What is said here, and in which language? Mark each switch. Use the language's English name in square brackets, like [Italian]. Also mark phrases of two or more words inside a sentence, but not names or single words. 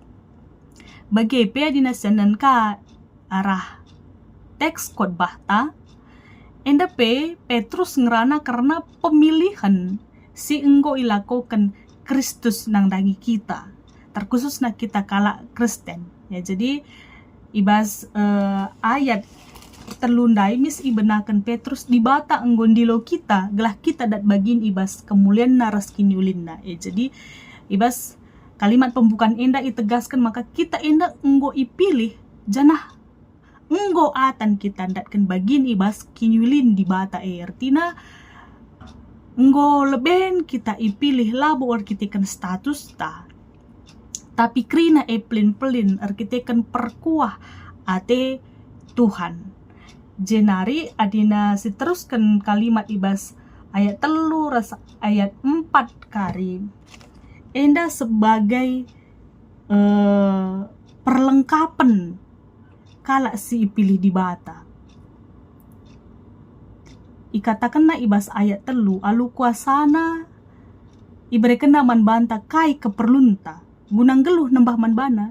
[Batak Karo] Bagi dinasyanan ka arah teks khotbah ta enda Petrus ngerana karena pemilihan si enggo ilakokan Kristus nang dangi kita, terkhusus na kita kala Kristen ya. Jadi ibas ayat terlundai mis ibenakan Petrus di bata enggondilo kita gelah kita dat bagin ibas kemuliaan naras kiniulinna ya. Jadi ibas kalimat pembukaan enda itegaskan maka kita enda enggo ipilih janah enggo atan kita datkan bagin ibas kiniulin di bata artina enggo leben kita ipilih labo arkitekan status ta, tapi krina pelin arkitekan perkuah ate Tuhan. Jenari adina diteruskan kalimat ibas ayat 3 ras ayat 4 kari enda sebagai perlengkapan kala si pilih di bata. Ikatakan na ibas ayat 3 alu kuasana iberikan naman banta kai keperlunta gunang geluh nembah manbana.